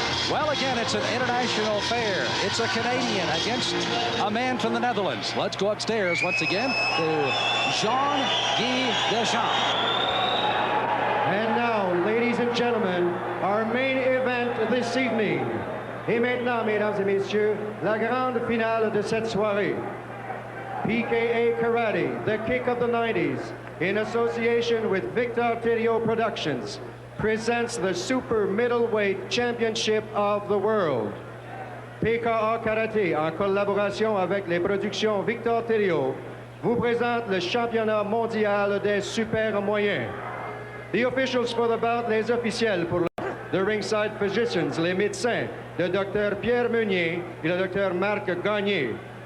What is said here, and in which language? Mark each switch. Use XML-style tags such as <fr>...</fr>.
<en>Well, again, it's an international fair. It's a Canadian against a man from the Netherlands. Let's go upstairs once again to Jean-Yves Thériault. And now, ladies and gentlemen, our main event this evening.</en> <fr>Et maintenant, mesdames et messieurs, la grande finale de cette soirée.</fr> <en>PKA Karate, the kick of the 90s, in association with Victor Thériault Productions, presents the Super Middleweight Championship of the World.</en> <fr>PKA Karate, en collaboration avec les productions Victor Thériault, vous présente le championnat mondial des super moyens.</fr> <en>The officials for the bout,</en> <fr>les officiels pour</fr> <en>the ringside physicians,</en> <fr>les médecins, le docteur Pierre Meunier et le docteur Marc Gagné.</fr>